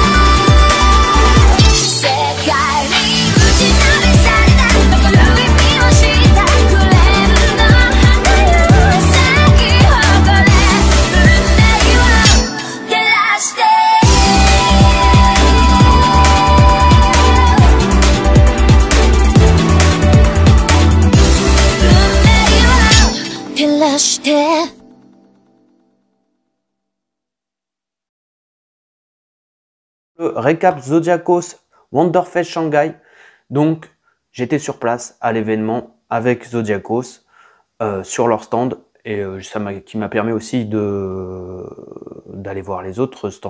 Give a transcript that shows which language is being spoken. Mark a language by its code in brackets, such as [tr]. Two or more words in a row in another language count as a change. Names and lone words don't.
[ja] 世界に打ちのめされた残る意味を知ったクレームの花よ咲き誇れ運命を照らして照らして。 [fr] Le récap Zodiacos Wonderfest Shanghai. Donc, j'étais sur place à l'événement avec Zodiacos sur leur stand et qui m'a permis aussi d'aller voir les autres stands.